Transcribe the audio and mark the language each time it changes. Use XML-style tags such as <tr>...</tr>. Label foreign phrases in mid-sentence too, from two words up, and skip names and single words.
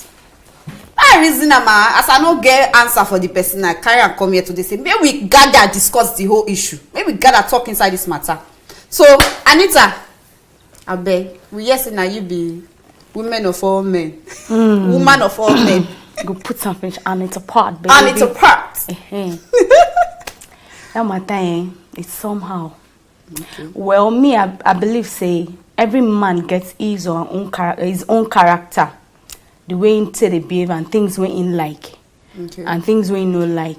<pcm>I reason am as I no get answer for the person, I carry am come here today say make we gather discuss the whole issue. Make we gather talk inside this matter. So Anita, abeg, we hear say na you be women of all men, woman of all men. Go put something Anita part, baby. Anita part. That matter, it's somehow. Okay. Well, me, I believe say every man gets his own character, the way he they behave and things we in like, and things we no like.</pcm>